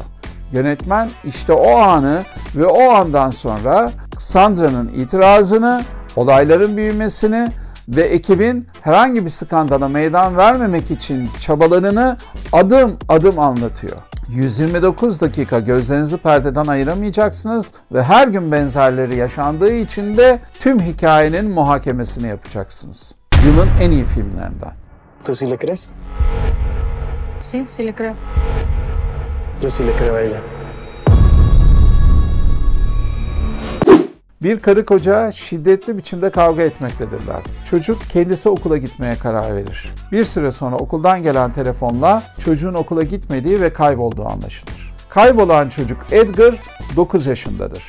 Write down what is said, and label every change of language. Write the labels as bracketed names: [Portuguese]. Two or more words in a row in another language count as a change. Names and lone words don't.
[Turkish] Yönetmen işte o anı ve o andan sonra Sandra'nın itirazını, olayların büyümesini ve ekibin herhangi bir skandala meydan vermemek için çabalarını adım adım anlatıyor. 129 dakika gözlerinizi perdeden ayıramayacaksınız ve her gün benzerleri yaşandığı için de tüm hikayenin muhakemesini yapacaksınız. Yılın en iyi filmlerinden. [Spanish] ¿Tú sí le crees? Sí, sí le creo. Yo sí le creo a ella. [Turkish] Bir karı koca şiddetli biçimde kavga etmektedirler. Çocuk kendisi okula gitmeye karar verir. Bir süre sonra okuldan gelen telefonla çocuğun okula gitmediği ve kaybolduğu anlaşılır. Kaybolan çocuk Edgar 9 yaşındadır.